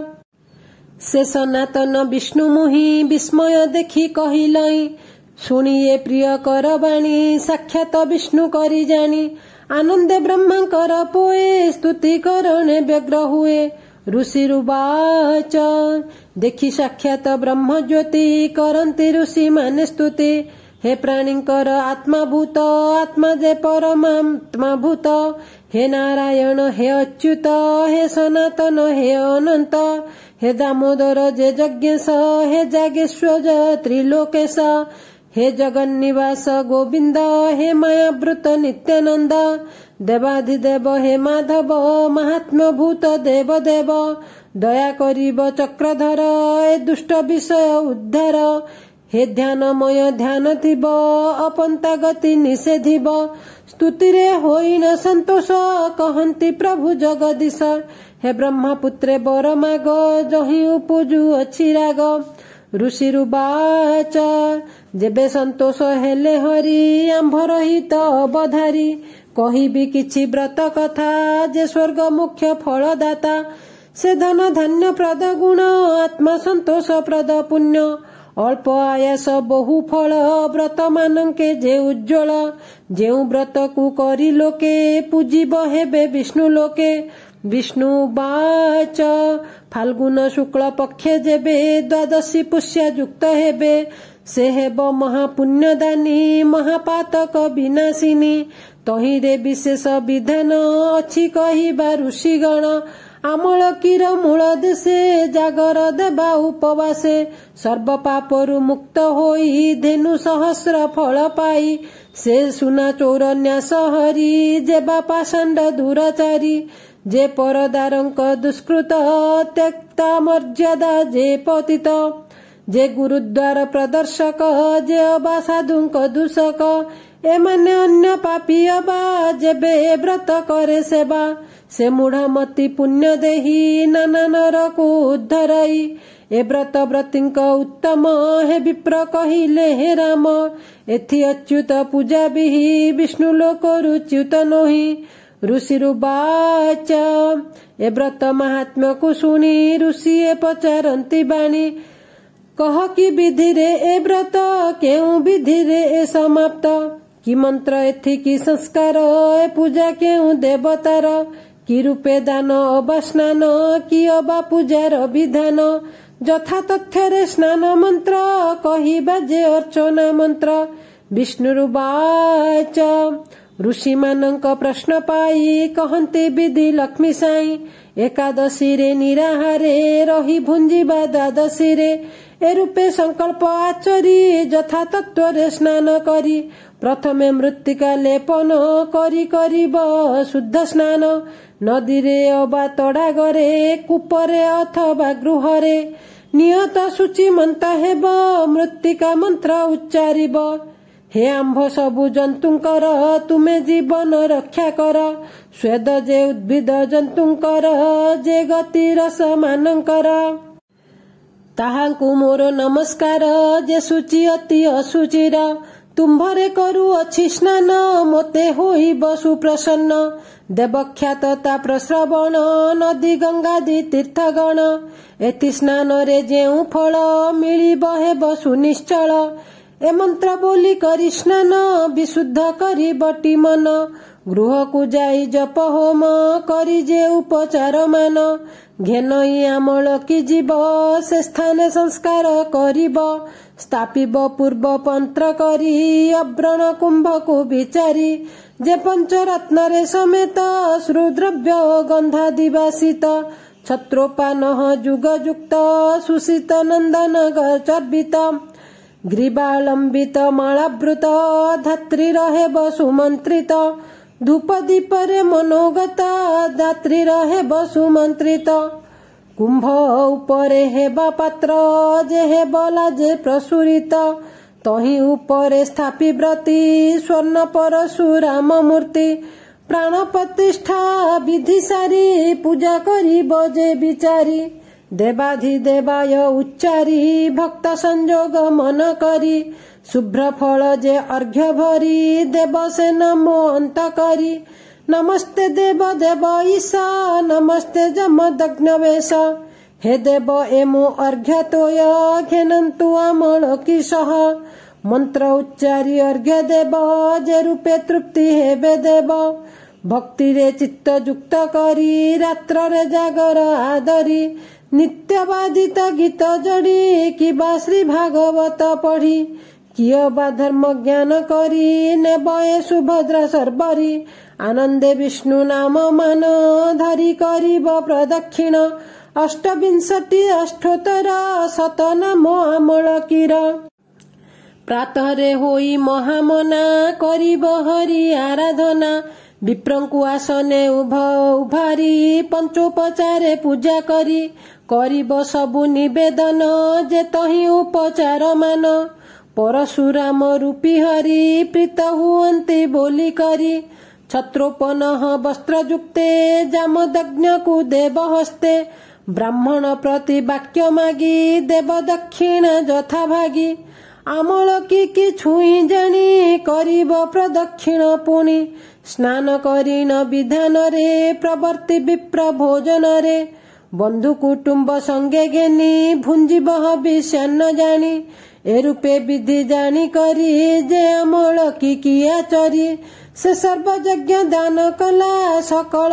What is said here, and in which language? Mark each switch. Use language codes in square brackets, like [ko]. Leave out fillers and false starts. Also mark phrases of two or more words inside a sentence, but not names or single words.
[or] ସେ ସନାତନ ବିଷ୍ଣୁ ମୁହିଁ ବିସ୍ମୟ ଦେଖି କହିଲଇଁ ଶୁଣିଏ ପ୍ରିୟ କର ବାଣୀ ସାକ୍ଷାତ ବିଷ୍ଣୁ କରି ଜାଣି ଆନନ୍ଦେ ବ୍ରହ୍ମାଙ୍କର ପୋଏ ସ୍ତୁତି କରଣେ ବ୍ୟଗ୍ର ହୁଏ ଋଷିରୁ ବାଚ ଦେଖି ସାକ୍ଷାତ ବ୍ରହ୍ମ ଜ୍ୟୋତି କରନ୍ତି ଋଷି ମାନେ ସ୍ତୁତି ହେ ପ୍ରାଣୀଙ୍କର ଆତ୍ମାଭୂତ ଆତ୍ମା ଯେ ପରମାତ୍ମାଭୂତ ହେ ନାରାୟଣ ହେ ଅଚ୍ୟୁତ ହେ ସନାତନ ହେ ଅନନ୍ତ ହେ ଦାମୋଦର ଯେ ଯଜ୍ଞେଶ ହେ ଜାଗେଶ୍ୱର ତ୍ରିଲୋକେଶ ହେ ଜଗନ୍ନିବାସ ଗୋବିନ୍ଦ ହେ ମାୟାବୃତ ନିତ୍ୟାନନ୍ଦ ଦେବାଧିଦେବ ହେ ମାଧବ ମହାତ୍ମ୍ୟଭୂତ ଦେବ ଦେବ ଦୟା କରିବ ଚକ୍ରଧର ଏ ଦୁଷ୍ଟ ବିଷୟ ଉଦ୍ଧାର ହେ ଧ୍ୟାନମୟ ଧ୍ୟାନ ଥିବ ଅପନ୍ତା ଗତି ନିଷେଧିବ ସ୍ତୁତିରେ ହୋଇନ ସନ୍ତୋଷ କହନ୍ତି ପ୍ରଭୁ ଜଗଦୀଶ ହେ ବ୍ରହ୍ମପୁତ୍ରେ ବର ମାଗ ଯହିଁ ଉପଜୁ ଅଛି ରାଗ ଋଷିରୁ ବାଚ ଯେବେ ସନ୍ତୋଷ ହେଲେ ହରି ଆମ୍ଭ ରହିତ ଅବଧାରି କହିବି କିଛି ବ୍ରତ କଥା ଯେ ସ୍ୱର୍ଗ ମୁଖ୍ୟ ଫଳଦାତା ସେ ଧନ ଧାନ୍ୟ ପ୍ରଦ ଗୁଣ ଆତ୍ମା ସନ୍ତୋଷ ପ୍ରଦ ପୁଣ୍ୟ ଅଳ୍ପ ଆୟାସ ବହୁ ଫଳ ବ୍ରତ ମାନଙ୍କେ ଯେ ଉଜ୍ଜ୍ୱଳ ଯେଉଁ ବ୍ରତକୁ କରି ଲୋକେ ପୂଜିବ ହେବେ ବିଷ୍ଣୁ ଲୋକେ ବିଷ୍ଣୁ ବାଚ ଫାଲ୍ଗୁନ ଶୁକ୍ଳ ପକ୍ଷେ ଯେବେ ଦ୍ୱାଦଶୀ ପୁଷ୍ୟ ଯୁକ୍ତ ହେବେ ସେ ହେବ ମହାପୁଣ୍ୟଦାନୀ ମହାପାତକ ବିନାଶିନୀ ତହିଁରେ ବିଶେଷ ବିଧାନ ଅଛି କହିବା ଋଷିଗଣ ଆମଳକୀର ମୂଳ ଦେଶେ ଜାଗର ଦେବା ଉପବାସେ ସର୍ବ ପାପରୁ ମୁକ୍ତ ହୋଇ ଧେନୁ ସହସ୍ର ଫଳ ପାଇ ସେ ସୁନା ଚୋର ନ୍ୟାସ ହରି ଯେବା ପାଷଣ୍ଡ ଦୁରାଚାରୀ ଯେ ପରଦାରଙ୍କ ଦୁଷ୍କୃତ ତ୍ୟକ୍ତା ମର୍ଯ୍ୟାଦା ଯେ ପତିତ ଯେ ଗୁରୁଦ୍ୱାର ପ୍ରଦର୍ଶକ ଯେ ଅବା ସାଧୁଙ୍କ ଦୂଷକ ଏମାନେ ଅନ୍ୟ ପାପୀ ଅବା ଯେବେ ବ୍ରତ କରେ ସେବା ସେ ମୂଢ଼ମତି ପୁଣ୍ୟ ଦେହୀ ନାନା ନରକୁ ଉଦ୍ଧରଇ ଏ ବ୍ରତ ବ୍ରତୀଙ୍କ ଉତ୍ତମ ହେ ବିପ୍ର କହିଲେ ହେ ରାମ ଏଥି ଅଚ୍ୟୁତ ପୂଜା ବିହି ବିଷ୍ଣୁ ଲୋକରୁ ଚ୍ୟୁତ ନୋହି ଋଷିରୁ ବାଚ ଏ ବ୍ରତ ମହାତ୍ମ୍ୟକୁ ଶୁଣି ଋଷି ଏ ପଚାରନ୍ତି ବାଣୀ କହ କି ବିଧିରେ ଏ ବ୍ରତ କେଉଁ ବିଧିରେ ଏ ସମାପ୍ତ କି ମନ୍ତ୍ର ଏଥି କି ସଂସ୍କାର ଏ ପୂଜା କେଉଁ ଦେବତାର କି ରୂପେ ଦାନ ଅବା ସ୍ନାନ କି ଅବା ପୂଜାର ବିଧାନ ଯଥା ତଥ୍ୟ ସ୍ନାନ ମନ୍ତ୍ର କହିବା ଯେ ଅର୍ଚ୍ଚନା ମନ୍ତ୍ର ବିଷ୍ଣୁରୁବାଚ ଋଷି ମାନଙ୍କ ପ୍ରଶ୍ନ ପାଇ କହନ୍ତେ ବିଧି ଲକ୍ଷ୍ମୀ ସାଇଁ ଏକାଦଶୀରେ ନିରାହାରେ ରହି ଭୁଞ୍ଜିବା ଦ୍ୱାଦଶୀ ରେ ଏ ରୂପେ ସଂକଳ୍ପ ଆଚରି ଯଥା ତତ୍ତ୍ୱରେ ସ୍ନାନ କରି ପ୍ରଥମେ ମୃତ୍ତିକା ଲେପନ କରି କରିବ ଶୁଦ୍ଧ ସ୍ନାନ ନଦୀରେ ଅବା ତଡ଼ାଗରେ କୂପରେ ଅଥବା ଗୃହରେ ନିୟତ ସୂଚି ମନ୍ତ୍ର ହେବ ମୃତ୍ତିକା ମନ୍ତ୍ର ଉଚ୍ଚାରିବ ହେ ଆମ୍ଭ ସବୁ ଜନ୍ତୁଙ୍କର ତୁମେ ଜୀବନ ରକ୍ଷା କର ସ୍ୱେଦ ଯେ ଉଦ୍ଭିଦ ଜନ୍ତୁଙ୍କର ଯେ ଗତି ରସ ମାନଙ୍କର ତାହାଙ୍କୁ ମୋର ନମସ୍କାର ଯେ ସୂଚି ଅତି ଅସୁଚିର ତୁମ୍ଭରେ କରୁ ଅଛି ସ୍ନାନ ମୋତେ ହୋଇବ ସୁପ୍ରସନ୍ନ ଦେବଖ୍ୟାତତା ପ୍ରଶ୍ରବଣ ନଦୀ ଗଙ୍ଗାଦି ତୀର୍ଥଗଣ ଏତି ସ୍ନାନରେ ଯେଉଁ ଫଳ ମିଳିବ ହେବ ସୁନିଶ୍ଚଳ ଏ ମନ୍ତ୍ର ବୋଲି କରି ସ୍ନାନ ବିଶୁଦ୍ଧ କରି ବଟୀ ମନ ଗୃହକୁ ଯାଇ ଜପ ହୋମ କରି ଯେ ଉପଚାର ମାନ ଘେନଇ ଆମଳ କୀ ଜୀବ ସେ ସ୍ଥାନ ସଂସ୍କାର କରିବ ସ୍ଥାପିବ ପୂର୍ବ ପନ୍ତ୍ର କରି ଅବ୍ରଣ କୁମ୍ଭକୁ ବିଚାରି ଯେ ପଞ୍ଚରତ୍ନରେ ସମେତ ଶ୍ରୁଦ୍ରବ୍ୟ ଗନ୍ଧା ଦିବାସିତ ଛତ୍ରୋପାନ ଯୁଗ ଯୁକ୍ତ ସୁଶୀତ ନନ୍ଦନ ଚର୍ବିତ ଗ୍ରୀବାଲମ୍ବିତ ମାଳାବୃତ ଧାତ୍ରୀ ରହେ ସୁମନ୍ତ୍ରିତ ଧୂପ ଦୀପରେ ମନୋଗତ ଦାତ୍ରୀ ରହେ ସୁମନ୍ତ୍ରିତ କୁମ୍ଭ ଉପରେ ହେବା ପାତ୍ର ଯେ ହେବଳା ଯେ ପ୍ରସୁରିତ ତହିଁ ଉପରେ ସ୍ଥାପି ବ୍ରତୀ ସ୍ୱର୍ଣ୍ଣ ପରଶୁରାମ ମୂର୍ତ୍ତି ପ୍ରାଣ ପ୍ରତିଷ୍ଠା ବିଧି ସାରି ପୂଜା କରି ବଜେ ବିଚାରି ଦେବାଧିଦେବାୟ ଉଚ୍ଚାରି ଭକ୍ତ ସଂଯୋଗ ମନ କରି ଶୁଭ୍ର ଫଳ ଯେ ଅର୍ଘ୍ୟ ଭରି ଦେବ ସେ ନମୋ ଅନ୍ତ କରି ନମସ୍ତେ ଦେବ ଦେବ ଈଶା ନମସ୍ତେ ଜମଦଗ୍ନ ବେଶ ହେ ଦେବ ଏମୋ ଅର୍ଘ୍ୟ ତୋୟ ଘେନନ୍ତୁ ଆମଳ କିଶଃ ମନ୍ତ୍ର ଉଚ୍ଚାରି ଅର୍ଘ୍ୟ ଦେବ ଯେ ରୂପେ ତୃପ୍ତି ହେବେ ଦେବ ଭକ୍ତିରେ ଚିତ୍ତ ଯୁକ୍ତ କରି ରାତ୍ରରେ ଜାଗର ଆଦରି ନିତ୍ୟ ବାଦିତ ଗୀତ ଯଡ଼ି କିବା ଶ୍ରୀ ଭାଗବତ ପଢ଼ି କିୟ ବା ଧର୍ମ ଜ୍ଞାନ କରି ନେବଏ ସୁଭଦ୍ରା ସର୍ବରୀ ଆନନ୍ଦେ ବିଷ୍ଣୁ ନାମ ମାନ ଧରି କରିବ ପ୍ରଦକ୍ଷିଣ ଅଷ୍ଟବିଂଶତି ଅଷ୍ଟୋତ୍ତର ଶତ ନାମ ଆମଳ କୀର ପ୍ରାତଃରେ ହୋଇ ମହାମନା କରିବ ହରି ଆରାଧନା ବିପ୍ରଙ୍କୁ ଆସନେ ଉଭାରି ପଞ୍ଚୋପଚାରେ ପୂଜା କରି କରିବ ସବୁ ନିବେଦନ ଯେ ତହିଁ ଉପଚାର ମାନ ପରଶୁରାମ ରୂପୀ ହରି ପ୍ରୀତ ହୁଅନ୍ତି ବୋଲି କରି ଛତ୍ରୋପନ ବସ୍ତ୍ରଯୁକ୍ତେ ଜାମଦଗ୍ନକୁ ଦେବ ହସ୍ତେ ବ୍ରାହ୍ମଣ ପ୍ରତି ବାକ୍ୟ ମାଗି ଦେବ ଦକ୍ଷିଣ ଯଥା ଭାଗୀ ଆମଳ କି ଛୁଇଁ ଜାଣି କରିବ ପ୍ରଦକ୍ଷିଣ ପୁଣି ସ୍ନାନ କରିନ ବିଧାନରେ ପ୍ରବର୍ତ୍ତି ବିପ୍ର ଭୋଜନରେ ବନ୍ଧୁ କୁଟୁମ୍ବ ସଙ୍ଗେ ଘେନି ଭୁଞ୍ଜିବ ହବିଷ୍ୟାନ୍ନ ଜାଣି ଏ ରୂପେ ବିଧି ଜାଣି କରି ଯେ ଆମଳ କି ଆଚରି ସେ ସର୍ବଯଜ୍ଞ ଦାନ କଳା ସକଳ